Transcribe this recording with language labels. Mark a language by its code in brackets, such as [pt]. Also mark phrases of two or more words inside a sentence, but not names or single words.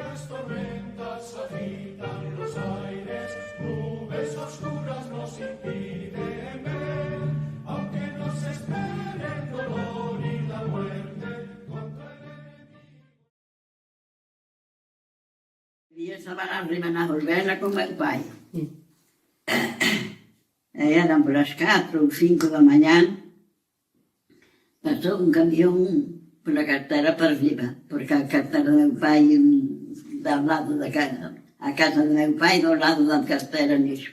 [es] tormentas agitan los aires, nubes oscuras nos impiden ver, aunque nos espere el dolor y la muerte contra el enemigo. [gl] E estaban arriba na Olvela con meu pai. E eran polas 4 ou 5 da mañán, pasou un camión pola cartera para arriba, porque a cartera do meu pai do lado da casa, a casa do meu pai do lado da cartera nisso.